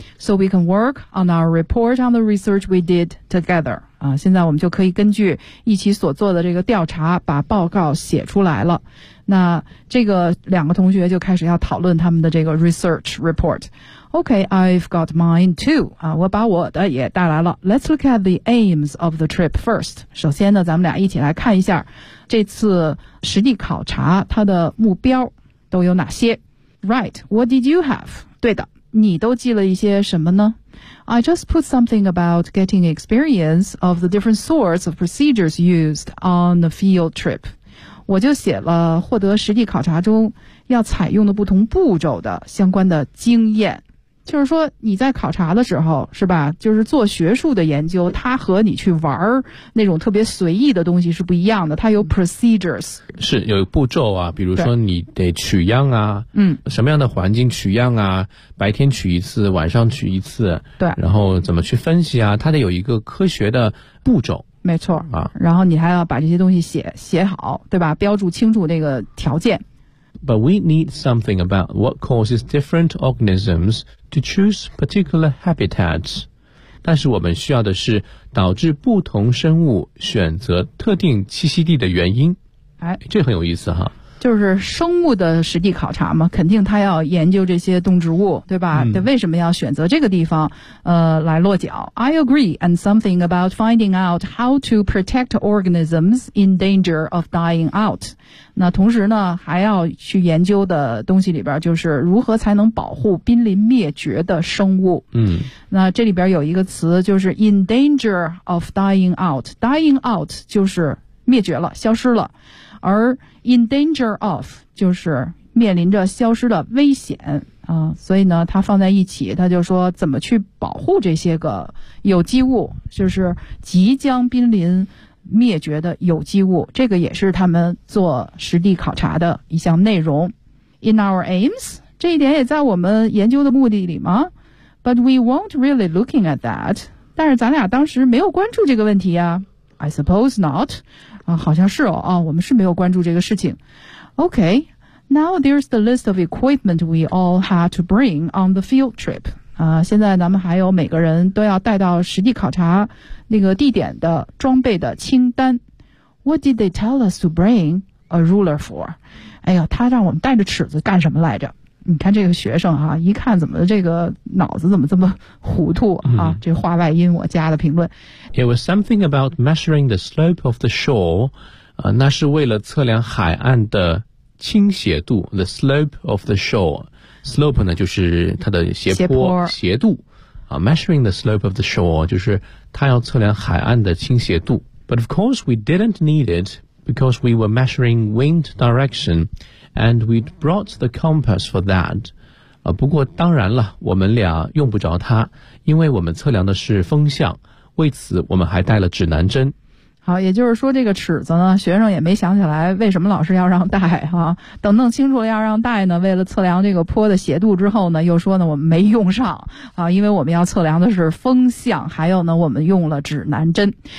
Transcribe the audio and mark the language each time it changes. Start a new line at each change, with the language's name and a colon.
English: So we can work on our report on the research we did together.
Chinese: 啊，现在我们就可以根据一起所做的这个调查，把报告写出来了。那这个两个同学就开始要讨论他们的这个 research report.
English: Okay, I've got mine too.
Chinese: 啊，我把我的也带来了。
English: Let's look at the aims of the trip first.
Chinese: 首先呢，咱们俩一起来看一下这次实地考察它的目标都有哪些。
English: Right, what did you have?
Chinese: 对的。你都记了一些什么呢？
English: I just put something about getting experience of the different sorts of procedures used on the field trip.
Chinese: 我就写了获得实地考察中要采用的不同步骤的相关的经验。就是说你在考察的时候，是吧，就是做学术的研究，它和你去玩那种特别随意的东西是不一样的，它有 procedures，是有步骤啊，比如说你得取样啊，嗯，什么样的环境取样啊，白天取一次，晚上取一次，对，然后怎么去分析啊，它得有一个科学的步骤，没错啊，然后你还要把这些东西写好，对吧，标注清楚那个条件。
English: But we need something about what causes different organisms to choose particular habitats.
Chinese: 但是我们需要的是导致不同生物选择特定栖息地的原因。哎，这很有意思哈。就是生物的实地考察嘛，肯定他要研究这些动植物，对吧？嗯，对，为什么要选择这个地方，来落脚。
English: I agree, and something about finding out how to protect organisms in danger of dying out.
Chinese: 那同时呢，还要去研究的东西里边就是如何才能保护濒临灭绝的生物。嗯，那这里边有一个词就是
English: in danger of dying out.
Chinese: Dying out 就是灭绝了，消失了。而 in danger of 就是面临着消失的危险啊，所以呢，它放在一起，它就说怎么去保护这些个有机物，就是即将濒临灭绝的有机物，这个也是他们做实地考察的一项内容。
English: In our aims,
Chinese: 这一点也在我们研究的目的里吗？
English: But we weren't really looking at that.
Chinese: 但是咱俩当时没有关注这个问题啊。
English: I suppose not.
Chinese: 好像是哦，我们是没有关注这个事情。
English: Okay, now there's the list of equipment we all had to bring on the field trip.
Chinese: 现在咱们还有每个人都要带到实地考察那个地点的装备的清单。
English: What did they tell us to bring a ruler for?
Chinese: 哎呀，他让我们带着尺子干什么来着？你看这个学生啊，一看怎么这个脑子怎么这么糊涂啊？这话外音我加的评论。
English: It was something about measuring the slope of the shore.
Chinese: 那是为了测量海岸的倾斜度 ,
English: the slope of the shore.
Chinese: Slope 呢就是它的斜坡 斜度啊 ,
English: measuring the slope of the shore,
Chinese: 就是它要测量海岸的倾斜度。
English: But of course we didn't need it, because we were measuring wind direction, and we'd brought the compass for that.
Chinese: 不过当然了，我们俩用不着它，因为我们测量的是风向，为此我们还带了指南针。好，也就是说这个尺子呢，学生也没想起来为什么老师要让带哈、啊。等弄清楚了要让带呢，为了测量这个坡的斜度之后呢，又说呢我们没用上啊，因为我们要测量的是风向，还有呢我们用了指南针。